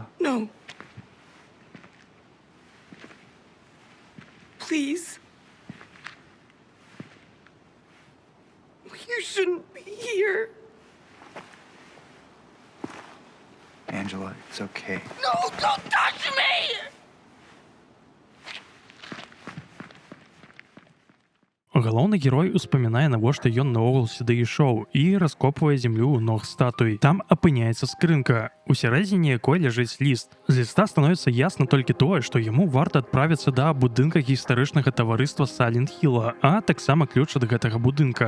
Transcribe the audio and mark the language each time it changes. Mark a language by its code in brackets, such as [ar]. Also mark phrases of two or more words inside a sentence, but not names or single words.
[en] No. Please. You shouldn't be here. Angela, it's okay. No, don't touch me! [be] Галоўны герой успамінае, навошта ён наогул сюды ішоў і раскопвае зямлю ў ног статуі. Там апыняецца скрынка, у сярэдзіне якой ляжыць ліст. З ліста становіцца ясна толькі тое, што яму варта адправіцца да будынка гістарычнага таварыства Сайлент-Хіла, а таксама ключ ад гэтага будынка.